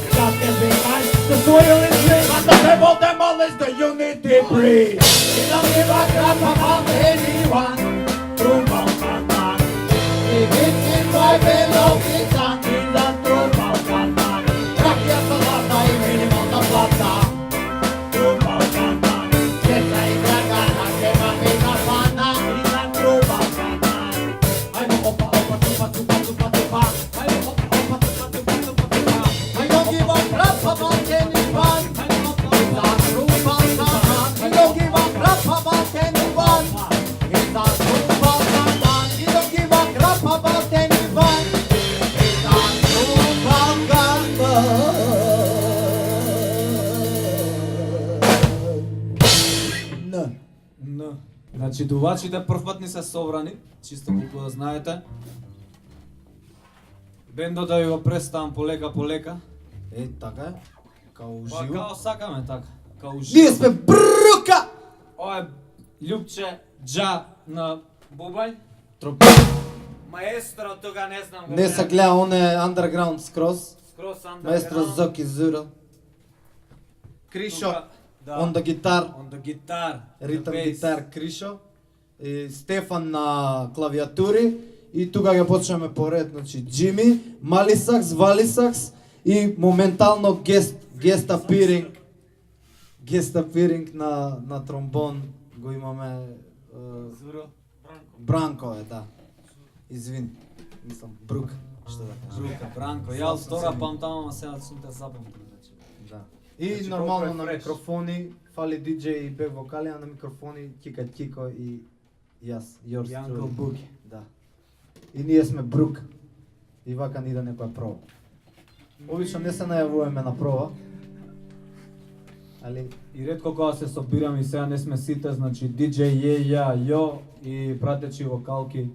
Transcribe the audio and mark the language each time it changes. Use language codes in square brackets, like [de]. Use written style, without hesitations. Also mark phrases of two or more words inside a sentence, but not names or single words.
[en] God can be kind, the soil is rich. But the devil demolish the unity breed. He don't give a crap about anyone. True Balkan Man. He hits his wife and loves his son. He's a true Balkan Man. Gracias a la taimina maplata. True Balkan Man. [sr] Pizza y Dragana, kebab y kafana. [en] He's a true Balkan Man. I'm a opa, opa, tupa, tupa, tupa, tupa. I'm a opa, opa, tupa, tupa, tupa, tupa. I don't give a crap about anyone. He's a true Balkan man. He don't give a crap about anyone. He's a true Balkan man. He don't give a crap about anyone. He's a true Balkan man. Н. [mk] Значи дувачите првпат ни се собрани, чисто колку да знаете. Бендот да ви го представам полека. Е, така е. Као Па живо. као сакаме така, као Ние живо. сме брука! Ова е Лјупче Джа на бубај. Тропик. Маестро тога не знам го. Не се гледа, он е underground скроз. Скрос Маестро underground. Зоки Зура. Кришо, Тука, да. [en] on the guitar. On the guitar. [mk] Ритм [en] the bass. [mk] гитар Кришо. И Стефан на клавиатури. И тука ќе почнеме поред, значи Джими, Мали сакс, Вали сакс и моментално [en] guest appearing [mk] на тромбон го имаме Зуро. Бранко е, да. Извини. Мислам Брук, што да кажам. Брука, Бранко. Ја од втора памтам, ама сега сум те запамтил. Значи. Да. И Значи, нормално колко е на фреш. микрофони, фали диџеј и бек вокали, а на микрофони Кика Кико и јас, yours И Uncle truly. Boogie. Да. И ние сме Брук. И вака ни да некоја проба. Обично не се најавуваме на проба. Али И ретко кога се собираме и сега не сме сите, значи DJ Е, ја, Јо и пратечи вокалки.